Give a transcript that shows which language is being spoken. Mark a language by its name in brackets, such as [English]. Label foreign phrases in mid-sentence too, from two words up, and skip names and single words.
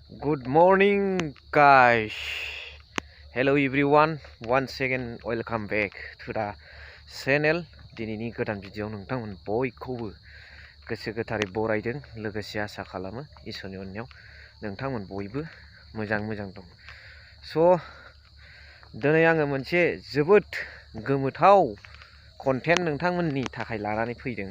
[English] Good morning, guys. Hello, everyone. Once again, welcome back to the channel. [Bodo] दिनैनि गोदान भिडिअ नोंथांमोन बयखौबो गोसो गोथारै बरायदों लोगोसे आसा खालामो इसोरनि अननायाव नोंथांमोन बयबो मोजां दं। स' दिनै आङो मोनसे जोबोद गोमोथाव कन्टेन्ट नोंथांमोननि थाखाय लानानै फैदों।